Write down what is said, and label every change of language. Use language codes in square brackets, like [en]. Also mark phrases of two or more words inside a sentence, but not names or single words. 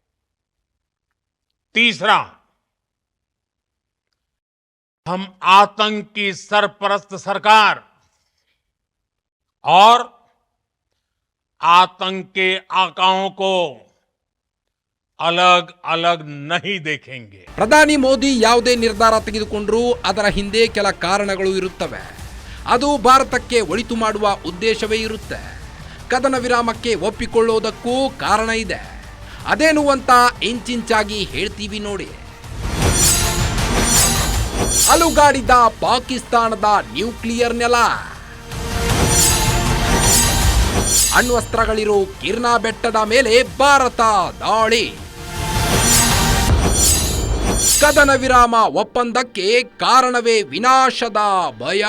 [hi] तीसरा, हम आतंक की सरपरस्त सरकार और आतंक के आकाओं को अलग अलग नहीं देखेंगे. [kn] ಪ್ರಧಾನಿ ಮೋದಿ ಯಾವುದೇ ನಿರ್ಧಾರ ತೆಗೆದುಕೊಂಡರೂ ಅದರ ಹಿಂದೆ ಕೆಲ ಕಾರಣಗಳು ಇರುತ್ತವೆ. ಅದು ಭಾರತಕ್ಕೆ ಒಳಿತು ಮಾಡುವ ಉದ್ದೇಶವೇ ಇರುತ್ತೆ. ಕದನ ವಿರಾಮಕ್ಕೆ ಒಪ್ಪಿಕೊಳ್ಳೋದಕ್ಕೂ ಕಾರಣ ಇದೆ. ಅದೇನು ಅಂತ ಇಂಚಿಂಚಾಗಿ ಹೇಳ್ತೀವಿ ನೋಡಿ. ಅಲುಗಾಡಿದ ಪಾಕಿಸ್ತಾನದ ನ್ಯೂಕ್ಲಿಯರ್ ನೆಲ, ಅಣ್ವಸ್ತ್ರಗಳಿರೋ ಕಿರ್ನಾ ಬೆಟ್ಟದ ಮೇಲೆ ಭಾರತ ದಾಳಿ, ಕದನ ವಿರಾಮ ಒಪ್ಪಂದಕ್ಕೆ ಕಾರಣವೇ ವಿನಾಶದ ಭಯ.